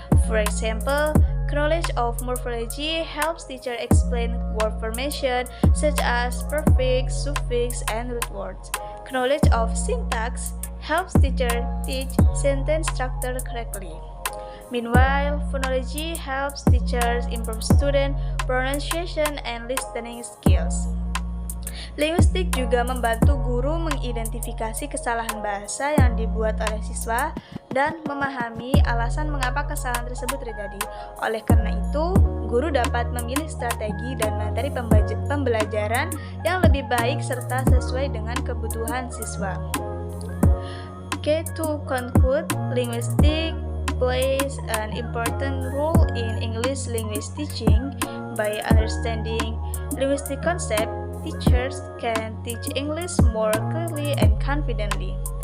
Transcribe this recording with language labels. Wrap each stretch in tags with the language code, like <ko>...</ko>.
<en>For example, knowledge of morphology helps teacher explain word formation such as prefix, suffix, and root words. Knowledge of syntax helps teacher teach sentence structure correctly. Meanwhile, phonology helps teachers improve student pronunciation and listening skills.</en> <id>Linguistik juga membantu guru mengidentifikasi kesalahan bahasa yang dibuat oleh siswa dan memahami alasan mengapa kesalahan tersebut terjadi. Oleh karena itu, guru dapat memilih strategi dan materi pembelajaran yang lebih baik serta sesuai dengan kebutuhan siswa.</id> <en>Okay, to conclude, linguistic plays an important role in English language teaching. By understanding linguistic concept, teachers can teach English more clearly and confidently.</en>